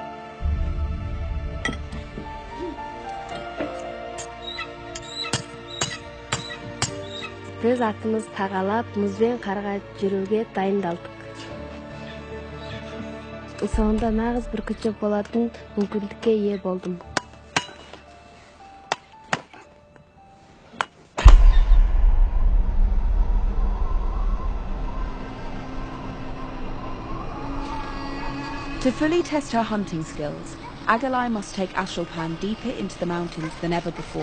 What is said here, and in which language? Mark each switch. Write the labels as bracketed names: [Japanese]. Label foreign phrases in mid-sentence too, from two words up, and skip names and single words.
[Kazakh] Біз атымыз тағалап, мұзбен қарға жүруге дайындалдық. Соңында нағыз бүркітші болатын мүмкіндікке ие болдым. [English] To fully test her hunting skills, Agalai must take Ashulpan deeper into the mountains than ever before.